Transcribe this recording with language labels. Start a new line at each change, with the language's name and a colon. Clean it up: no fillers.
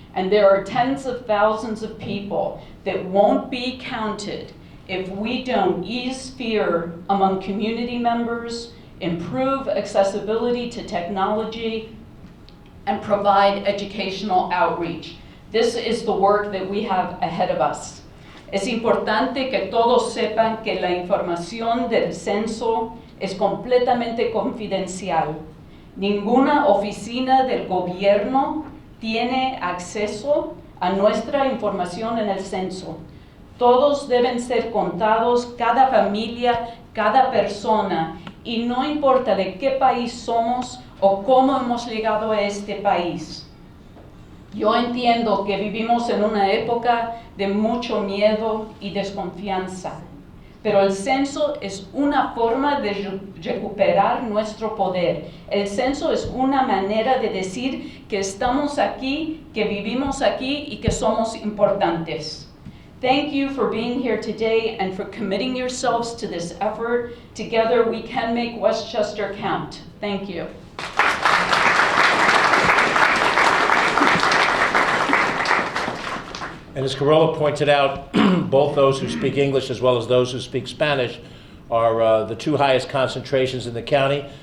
English: And there are tens of thousands of people that won't be counted if we don't ease fear among community members, improve accessibility to technology, and provide educational outreach. This is the work that we have ahead of us.
Spanish: Es importante que todos sepan que la información del censo es completamente confidencial. Ninguna oficina del gobierno tiene acceso a nuestra información en el censo. Todos deben ser contados, cada familia, cada persona, y no importa de qué país somos o cómo hemos llegado a este país. Yo entiendo que vivimos en una época de mucho miedo y desconfianza, pero el censo es una forma de recuperar nuestro poder. El censo es una manera de decir que estamos aquí, que vivimos aquí y que somos importantes.
English: Thank you for being here today and for committing yourselves to this effort. Together we can make Westchester count. Thank you. And as Carola pointed out, both those who speak English as well as those who speak Spanish are the two highest concentrations in the county.